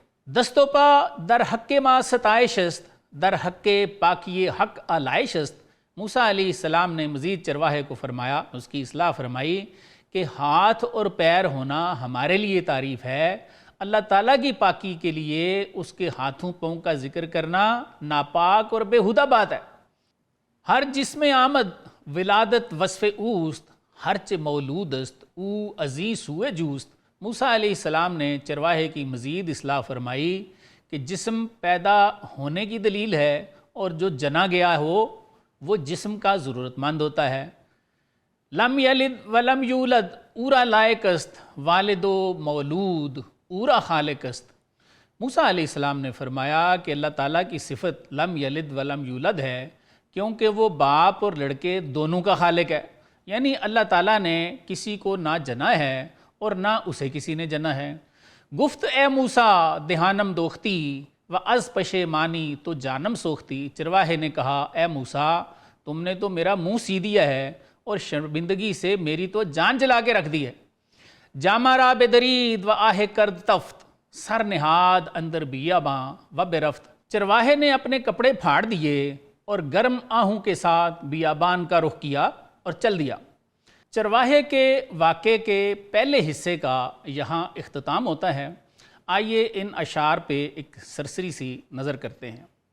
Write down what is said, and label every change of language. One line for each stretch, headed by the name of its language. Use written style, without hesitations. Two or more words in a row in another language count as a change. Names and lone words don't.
Persian: دست و پا در حق ما ستائش است در حق پاکی حق آلائش است۔
Urdu: موسیٰ علیہ السلام نے مزید چرواہے کو فرمایا، اس کی اصلاح فرمائی کہ ہاتھ اور پیر ہونا ہمارے لیے تعریف ہے، اللہ تعالیٰ کی پاکی کے لیے اس کے ہاتھوں پاؤں کا ذکر کرنا ناپاک اور بےہودہ بات ہے۔
Persian: ہر جسم آمد ولادت وصف اوست ہرچ مولود است او عزیز سوئے جوست۔
Urdu: موسیٰ علیہ السلام نے چرواہے کی مزید اصلاح فرمائی کہ جسم پیدا ہونے کی دلیل ہے اور جو جنا گیا ہو وہ جسم کا ضرورت مند ہوتا ہے۔
Arabic: لم یلد ولم یولد
Persian: اورا لائق است والد و مولود اورا خالق است۔
Urdu: موسیٰ علیہ السلام نے فرمایا کہ اللہ تعالیٰ کی صفت
Arabic: لم یلد ولم یولد
Urdu: ہے کیونکہ وہ باپ اور لڑکے دونوں کا خالق ہے، یعنی اللہ تعالیٰ نے کسی کو نہ جنا ہے اور نہ اسے کسی نے جنا ہے۔
Persian: گفت اے موسیٰ دہانم دوختی و از پشیمانی تو جانم سوختی۔
Urdu: چرواہے نے کہا اے موسیٰ تم نے تو میرا منہ سی دیا ہے اور شرمندگی سے میری تو جان جلا کے رکھ دی ہے۔
Persian: جامہ را بدرید و آہ کرد تفت سر نہاد اندر بیاباں و برفت۔
Urdu: چرواہے نے اپنے کپڑے پھاڑ دیے اور گرم آہوں کے ساتھ بیابان کا رخ کیا اور چل دیا۔ چرواہے کے واقعے کے پہلے حصے کا یہاں اختتام ہوتا ہے۔ آئیے ان اشعار پہ ایک سرسری سی نظر کرتے ہیں۔